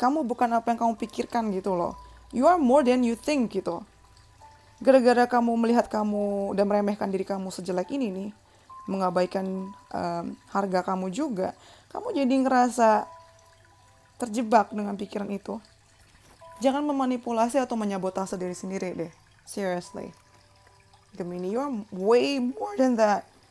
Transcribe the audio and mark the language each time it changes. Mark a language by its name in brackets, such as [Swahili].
[Indonesian] Kamu bukan apa yang kamu pikirkan gitu loh. [English] You are more than you think [Indonesian] gitu. Gara-gara kamu melihat kamu dan meremehkan diri kamu sejelek ini nih, mengabaikan harga kamu juga, kamu jadi ngerasa terjebak dengan pikiran itu. Jangan memanipulasi atau menyabotase diri sendiri deh. [English] Seriously. Gemini, you are way more than that.